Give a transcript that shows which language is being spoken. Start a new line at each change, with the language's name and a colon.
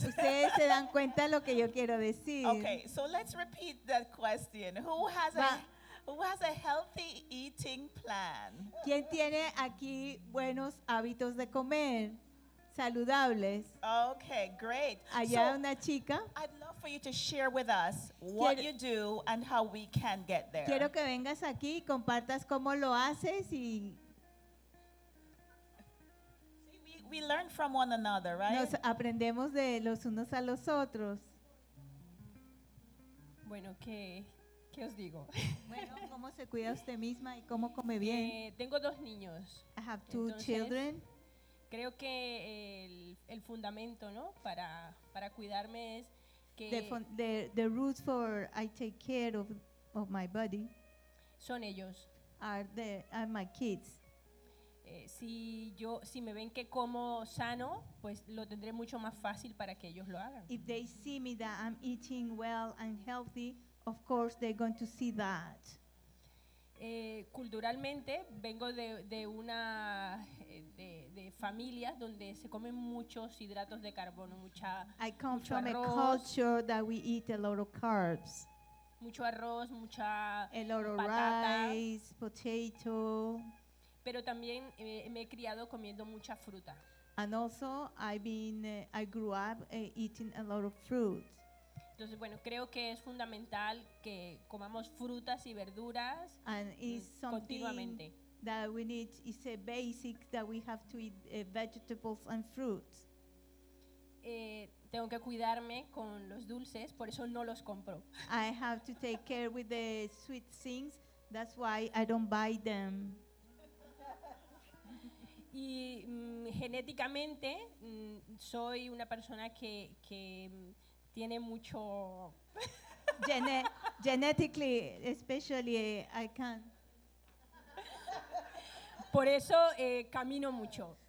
Spanish: Ustedes se dan cuenta lo que yo quiero decir.
English: Okay, so let's repeat that question. Who has a healthy eating plan?
Spanish: ¿Quién tiene aquí buenos hábitos de comer saludables?
English: Okay, great.
Spanish: Allá so, una chica.
English: I'd love for you to share with us what you do and how we can get there.
Spanish: Quiero que vengas aquí y compartas cómo lo haces y.
English: See, we learn from one another, right?
Spanish: Nos aprendemos de los unos a los otros. Bueno, ¿qué? ¿Qué os digo? Bueno, ¿cómo se cuida usted misma y cómo come bien? Tengo dos niños.
English: I have two children.
Spanish: Creo que el fundamento, ¿no? Para cuidarme es que
English: the roots for I take care of my body
Spanish: son ellos.
English: Are my kids.
Spanish: Si me ven que como sano, pues lo tendré mucho más fácil para que ellos lo hagan.
English: If they see me that I'm eating well and healthy, of course they're going to see that.
Spanish: Culturalmente vengo de familias donde se comen muchos hidratos de carbono, mucha
English: I come from arroz, a culture that we eat a lot of carbs.
Spanish: Mucho arroz, mucha
English: a lot of
Spanish: patata,
English: rice, potato.
Spanish: Pero también me he criado comiendo mucha fruta.
English: And also I grew up eating a lot of fruit.
Spanish: Entonces, bueno, creo que es fundamental que comamos frutas y verduras continuamente.
English: That we need is a basic that we have to eat vegetables and fruits.
Spanish: Tengo que cuidarme con los dulces, por eso no los compro.
English: I have to take care with the sweet things, that's why I don't buy them.
Spanish: Y genéticamente soy una persona que tiene mucho
English: genetically especially I can
Spanish: por eso camino mucho,